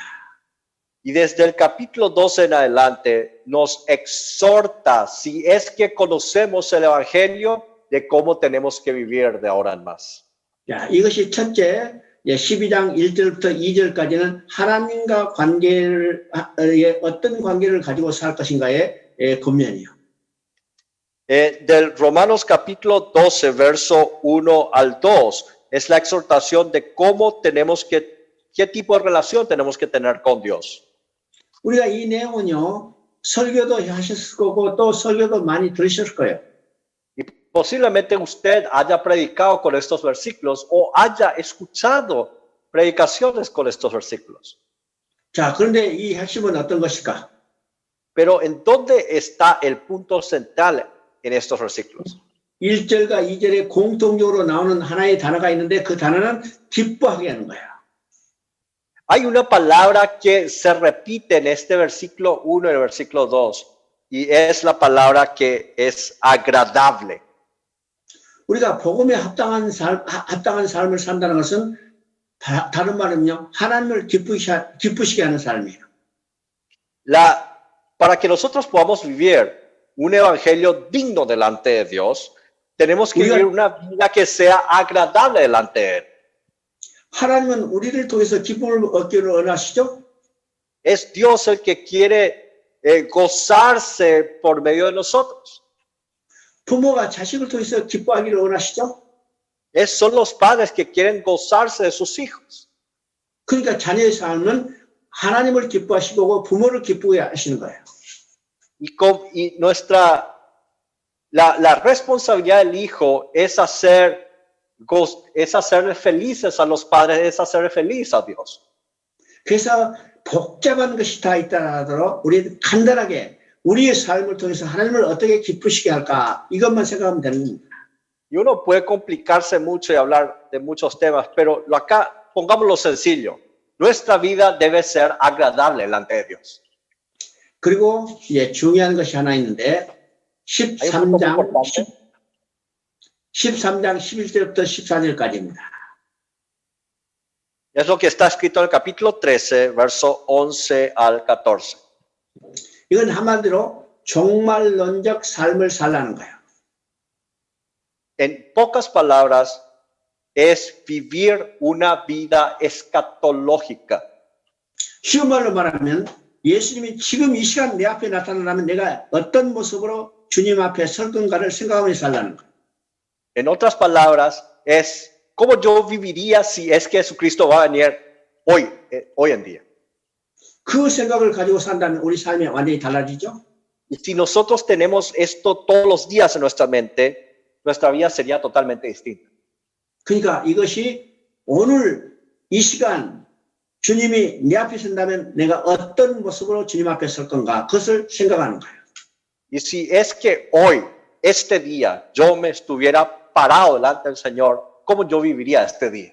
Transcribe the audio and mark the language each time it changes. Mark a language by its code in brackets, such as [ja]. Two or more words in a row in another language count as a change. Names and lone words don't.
[es] Y desde el capítulo 12 en adelante nos exhorta, si es que conocemos el evangelio, de cómo tenemos que vivir de ahora en más. [ko] 자, 이것이 첫째, 12장 1절부터 2절까지는 하나님과 어떤 관계를 가지고 살 것인가의 권면이요. [es] Del Romanos capítulo 12, verso 1 al 2, es la exhortación de cómo qué tipo de relación tenemos que tener con Dios. [ko] 우리가 이 내용은요, 설교도 하셨을 거고 또 설교도 많이 들으셨을 거예요. [es] Y posiblemente usted haya predicado con estos versículos o haya escuchado predicaciones con estos versículos. [ko] 자, 그런데 이 핵심은 어떤 것일까? [es] Pero ¿en dónde está el punto central en estos versículos? [ko] 1절과 2절에 공통적으로 나오는 하나의 단어가 있는데 그 단어는 기뻐하게 하는 거야. [es] Hay una palabra que se repite en este versículo 1 y el versículo 2 y es la palabra que es agradable. [ko] 우리가 복음에 합당한 삶을 산다는 것은 다른 말은요, 하나님을 기쁘시게 하는 삶이에요. [es] Para que nosotros podamos vivir un evangelio digno delante de Dios, tenemos que vivir una vida que sea agradable delante de Él. [ko] 하나님은 우리를 통해서 기쁨을 얻기를 원하시죠? [es] Es Dios el que quiere gozarse por medio de nosotros. [ko] 부모가 자식을 통해서 기뻐하기를 원하시죠? [es] Son los padres que quieren gozarse de sus hijos. [ko] 그러니까 자녀의 삶은 하나님을 기뻐하시고 부모를 기쁘게 하시는 거예요. [es] Y la responsabilidad del hijo es hacerle felices a los padres, es hacerle feliz a Dios. [ko] 그래서 복잡한 것이 다 있다 하더라도 우리 간단하게 우리의 삶을 통해서 하나님을 어떻게 기쁘시게 할까 이것만 생각하면 되는 겁니다. [es] Y uno puede complicarse mucho y hablar de muchos temas, pero acá pongámoslo sencillo. Nuestra vida debe ser agradable delante de Dios. [ko] 그리고 이제 중요한 것이 하나 있는데 13장 11절부터 14절까지입니다. [es] Es lo que está escrito en el capítulo 13, verso 11 al 14. [ko] 이건 한마디로 종말론적 삶을 살라는 거예요. [es] En pocas palabras, es vivir una vida escatológica. [ko] 쉬운 말로 말하면 예수님이 지금 이 시간 내 앞에 나타나면 내가 어떤 모습으로 주님 앞에 설 건가를 생각하면서 살라는 거예요. [es] En otras palabras, es cómo yo viviría si es que Jesucristo va a venir hoy en día. [ko] 그 생각을 가지고 산다면 우리 삶이 완전히 달라지죠. [es] Y si nosotros tenemos esto todos los días en nuestra mente, nuestra vida sería totalmente distinta. [ko] 그러니까 이것이 오늘 이 시간 주님이 내 앞에 선다면 내가 어떤 모습으로 주님 앞에 설 건가 그것을 생각하는 거예요. [es] Y si es que hoy, este día, yo me estuviera parado delante del Señor, ¿cómo yo viviría este día?